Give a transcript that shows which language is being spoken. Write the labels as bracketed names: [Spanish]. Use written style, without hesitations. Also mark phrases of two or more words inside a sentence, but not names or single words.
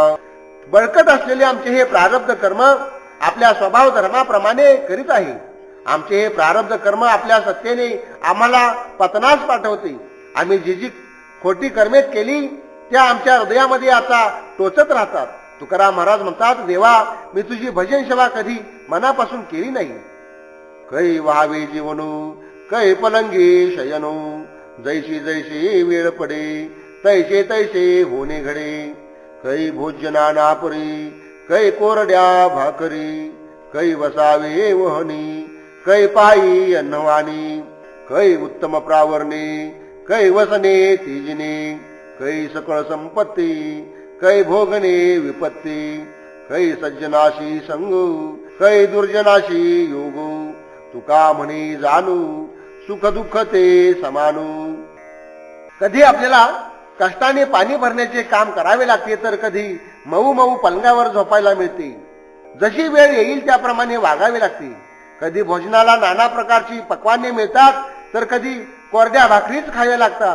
[Marathi] बळकट असलेले आमचे हे प्रारब्ध कर्म आपल्या स्वभाव धर्माप्रमाणे करीत आहे. आमचे हे प्रारब्ध कर्म आपल्या सत्तेने आम्हाला पतनास पाठवते. आम्ही जी जी खोटी कर्मे केली त्या आमच्या हृदयामध्ये आता टोचत राहतात. तुकाराम महाराज म्हणतात, देवा, मी तुझी भजन सेवा कधी मनापासून केली नाही. कै व्हावे जीवनो कै पलंगी शयनो. जैशी जैशी वेळ पडे तैसे तैसे होणे घडे. कै भोजना नापरी कै कोरड्या भाकरी. कै वसावे वहनी कै पायी अन्नवाणी. कै उत्तम प्रावरणे कै वसने तिजने. कै सकळ संपत्ती कै भोगणे विपत्ती. कै सज्जनाशी संग कै दुर्जनाशी योग. तुका म्हणे जाणू सुख दुःख ते समानू. कधी आपल्याला कष्टाने पाणी भरण्याचे काम करावे लागते, तर कधी मऊ मऊ पलंगावर झोपायला मिळते. जशी वेळ येईल त्याप्रमाणे वागावे लागते. कधी भोजनाला नाना प्रकारची पक्वाने मिळतात, तर कधी कोरड्या भाकरीच खाव्या लागतात.